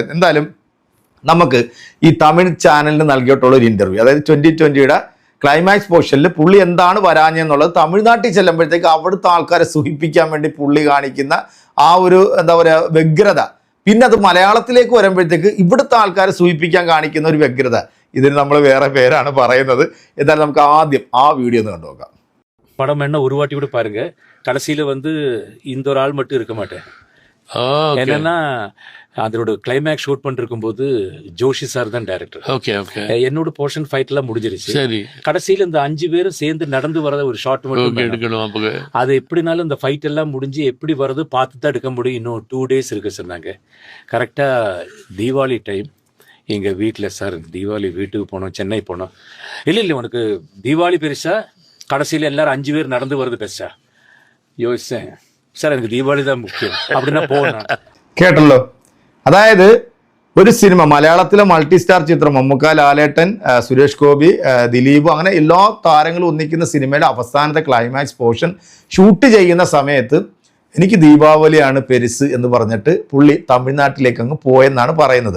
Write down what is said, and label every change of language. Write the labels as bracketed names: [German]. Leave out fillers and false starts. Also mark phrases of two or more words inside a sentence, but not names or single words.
[Malayalam] എന്തായാലും നമുക്ക് ഈ തമിഴ് ചാനലിന് നൽകിയിട്ടുള്ള ഒരു ഇൻ്റർവ്യൂ, അതായത് 2020 [English] climax portion [Malayalam] പുള്ളി എന്താണ് വരാഞ്ഞെന്നുള്ളത് തമിഴ്നാട്ടിൽ ചെല്ലുമ്പോഴത്തേക്ക് അവിടുത്തെ ആൾക്കാരെ സുഖിപ്പിക്കാൻ വേണ്ടി പുള്ളി കാണിക്കുന്ന ആ ഒരു എന്താ പറയുക വ്യഗ്രത, പിന്നെ അത് മലയാളത്തിലേക്ക് വരുമ്പോഴത്തേക്ക് ഇവിടുത്തെ ആൾക്കാരെ സൂചിപ്പിക്കാൻ കാണിക്കുന്ന ഒരു വ്യഗ്രത, ഇതിന് നമ്മൾ വേറെ പേരാണ് പറയുന്നത്. എന്തായാലും നമുക്ക് ആദ്യം ആ വീഡിയോ ഒന്ന് കണ്ടു നോക്കാം. [Tamil] படம் என்ன ஒரு வாட்டி கூட பாருங்க. கடைசியில இந்த ஒரு ஆள் மட்டும் இருக்க மாட்டேன். என்னன்னா அதோட [English] climax shoot [Tamil] பண்ணிருக்கும் போது ஜோஷி சார் தான் டைரக்டர். ஓகே ஓகே. என்னோட [English] portion fight [Tamil] எல்லாம் முடிஞ்சிருச்சு. சரி. கடைசியில இந்த 5 பேரும் சேர்ந்து நடந்து வரத ஒரு ஷாட் மட்டும் எடுக்கணும். அப்போ அது எப்படினாலும் இந்த ஃபைட் எல்லாம் முடிஞ்சு எப்படி வரது பார்த்து தான் எடுக்க முடியும். இன்னும் 2 days இருக்கு சொன்னாங்க. கரெக்டா தீபாவளி டைம் எங்க வீட்டில் சார் தீபாவளி வீட்டுக்கு போனோம், சென்னை போனோம். இல்லை உனக்கு தீபாவளி பெருசா கடைசியில் எல்லாரும் 5 பேர் நடந்து வருது பெருசா யோசிச்சேன். சார் எனக்கு தீபாவளി தான் മുഖ്യം. அப்படின்னா പോകണം. [Malayalam] കേട്ടല്ലോ. അതായത് ഒരു സിനിമ മലയാളത്തിലെ [English] multi star [Malayalam] ചിത്രം മമ്മൂക്ക, ലാലേട്ടൻ, സുരേഷ് ഗോപി, ദിലീപ്, അങ്ങനെ എല്ലാ താരങ്ങളും ഒന്നിക്കുന്ന സിനിമയുടെ അവസാനത്തെ [English] climax portion shoot [Malayalam] ചെയ്യുന്ന സമയത്ത് എനിക്ക് ദീപാവലിയാണ് പെരുസ് എന്ന് പറഞ്ഞിട്ട് പുള്ളി തമിഴ്നാട്ടിലേക്ക് അങ്ങ് പോയെന്നാണ് പറയുന്നത്.